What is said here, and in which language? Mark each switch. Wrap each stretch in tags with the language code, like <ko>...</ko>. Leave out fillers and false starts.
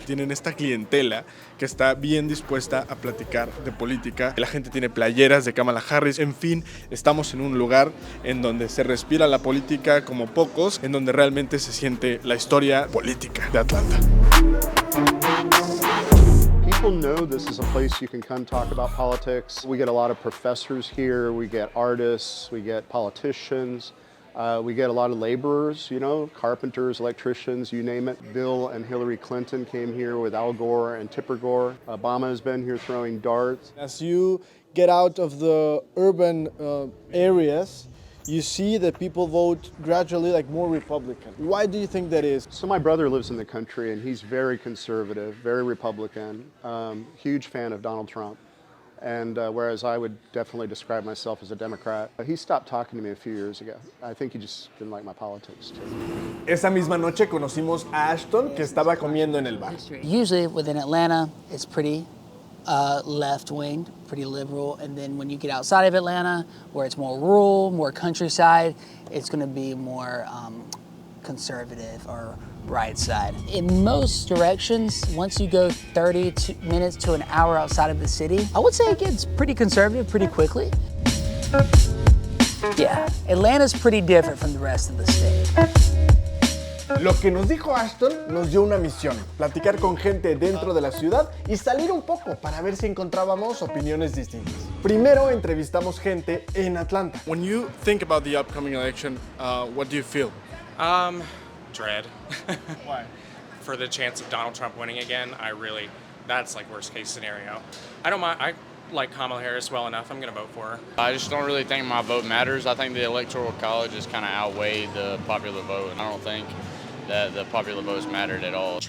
<es>Tienen esta clientela que está bien dispuesta a platicar de política. La gente tiene playeras de Kamala Harris. En fin, estamos en un lugar en donde se respira la política como pocos, en donde realmente se siente la historia política de Atlanta.</es> <en>People know this is a place you can come talk about politics. We get a lot of professors here, we get artists, we get politicians, we get a lot of laborers, you know, carpenters, electricians, you name it. Bill and Hillary Clinton came here with Al Gore and Tipper Gore. Obama has been here throwing darts. As you get out of the urban areas, you see that people vote gradually like more Republican. Why do you think that is? So my brother lives in the country and he's very conservative, very Republican, huge fan of Donald Trump. And whereas I would definitely describe myself as a Democrat, he stopped talking to me a few years ago. I think he just didn't like my politics too.</en> <es>Esa misma noche conocimos a Ashton, que estaba comiendo en el bar.</es> <en>Usually within Atlanta, it's pretty left-wing, pretty liberal, and then when you get outside of Atlanta, where it's more rural, more countryside, it's going to be more conservative or right side. In most directions, once you go 30 minutes to an hour outside of the city, I would say it gets pretty conservative pretty quickly. Yeah, Atlanta's pretty different from the rest of the state.</en> <es>Lo que nos dijo Ashton nos dio una misión, platicar con gente dentro de la ciudad y salir un poco para ver si encontrábamos opiniones distintas. Primero entrevistamos gente en Atlanta.</es> <en>When you think about the upcoming election, what do you feel? Dread. Why? For the chance of Donald Trump winning again, that's like worst case scenario. I don't mind, I like Kamala Harris well enough, I'm gonna vote for her. I just don't really think my vote matters. I think the electoral college has kind of outweighed the popular vote, and I don't think that the popular votes mattered at all.</en>